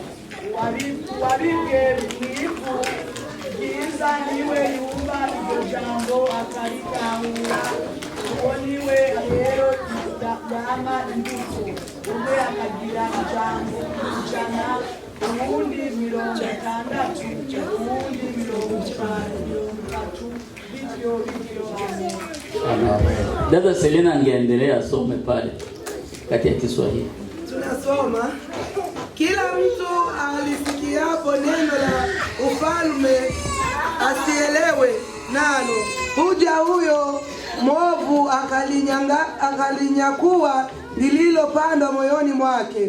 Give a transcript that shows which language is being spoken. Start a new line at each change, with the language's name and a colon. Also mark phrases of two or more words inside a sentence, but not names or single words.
Rundi: Uwabibwe mw'ivu ryiza niwe yumva iryo jambo akaritahura. Uwo niwe rero yama imbuto, umwe akagira ijambo 100, uwundi 60, uwundi 50, bityo. Amen. Amen.
Swahili: Dada Selina angeendelea asome pale kati ya Kiswahili. Tunasoma, kila mtu alisikiapo neno la ufalme asielewe nalo, huja huyo mwovu akalinyakuwa lililopandwa moyoni mwake.